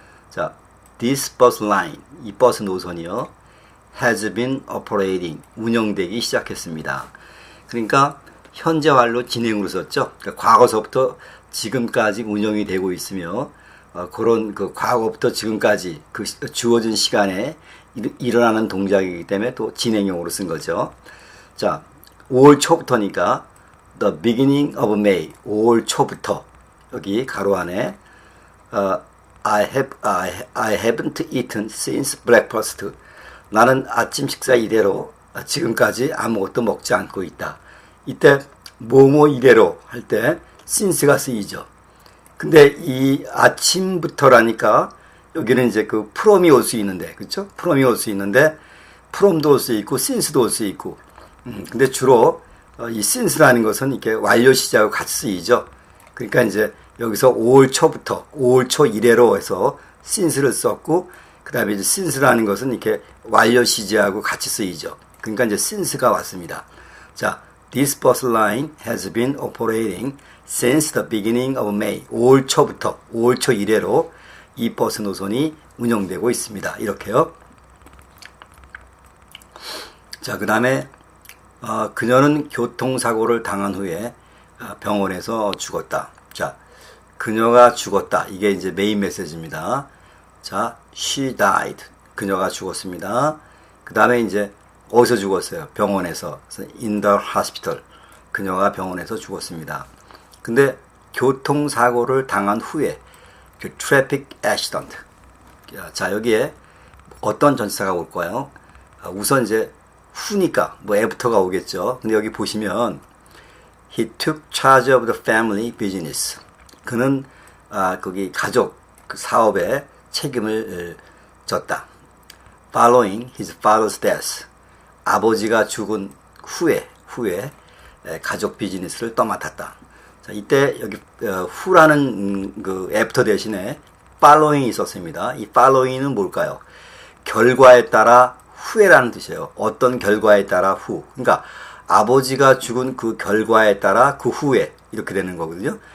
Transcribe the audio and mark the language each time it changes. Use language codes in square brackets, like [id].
[ko] 자, [en] this bus line, [ko] 이 버스 노선이요, [en] has been operating, [ko] 운영되기 시작했습니다. 그러니까 현재완료 진행으로 썼죠. 그러니까 과거서부터 지금까지 운영이 되고 있으며 그런 그 과거부터 지금까지 그 주어진 시간에 일어나는 동작이기 때문에 또 진행형으로 쓴 거죠. 자, 5월 초부터니까 [en] the beginning of May, [ko] 5월 초부터 여기 가로 안에 [en] I haven't eaten since breakfast. [ko] 나는 아침 식사 이래로 지금까지 아무것도 먹지 않고 있다. 이때 뭐뭐 이래로 할 때 since가 쓰이죠. 근데 이 아침부터라니까 여기는 이제 그 from이 올 수 있는데, 그렇죠? from이 올 수 있는데 from도 올 수 있고 since도 올 수 있고. 근데 주로 이 since라는 것은 이렇게 완료 시제하고 같이 쓰이죠. 그러니까 이제 여기서 5월 초부터 5월 초 이래로 해서 since를 썼고, 그 다음에 이제 since라는 것은 이렇게 완료 시제하고 같이 쓰이죠. 그러니까 이제 since가 왔습니다. [en] 자, this bus line has been operating since the beginning of May. [ko] 5월 초부터 5월 초 이래로 이 버스 노선이 운영되고 있습니다. 이렇게요. 자, 그 다음에 그녀는 교통사고를 당한 후에 병원에서 죽었다. 자, 그녀가 죽었다. 이게 이제 메인 메시지입니다. 자, [en] she died. [ko] 그녀가 죽었습니다. 그 다음에 이제 어디서 죽었어요? 병원에서. [en] in the hospital. [ko] 그녀가 병원에서 죽었습니다. 근데 교통사고를 당한 후에 그 [en] traffic accident. [ko] 자, 여기에 어떤 전치사가 올까요? 우선 이제 후니까 뭐 애부터가 오겠죠. 근데 여기 보시면 [en] he took charge of the family business. [ko] 그는 거기 가족 그 사업에 책임을 졌다. [en] Following his father's death. [ko] 아버지가 죽은 후에 가족 비즈니스를 떠맡았다. 자, 이때 여기 후라는 그 애프터 대신에 following이 있었습니다. 이 following은 뭘까요? 결과에 따라 후에라는 뜻이에요. 어떤 결과에 따라 후. 그러니까 아버지가 죽은 그 결과에 따라 그 후에 이렇게 되는 거거든요.